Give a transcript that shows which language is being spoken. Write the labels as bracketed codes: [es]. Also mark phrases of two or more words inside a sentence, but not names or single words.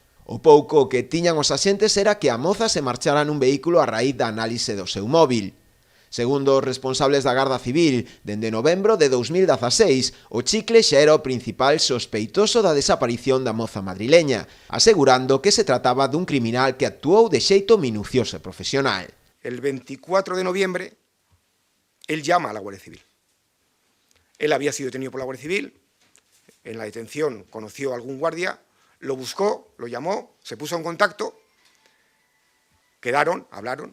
[gl] O pouco que tiñan os axentes era que a moza se marchara nun vehículo a raíz da análise do seu móvil. Segundo os responsables da Garda Civil, dende novembro de 2016, o Chicle xa era o principal sospeitoso da desaparición da moza madrileña, asegurando que se trataba dun criminal que actuou de xeito minucioso e profesional. [es] El 24 de noviembre, él llama a la Guardia Civil. Él había sido detenido por la Guardia Civil, en la detención conoció a algún guardia, lo buscó, lo llamó, se puso en contacto, quedaron, hablaron.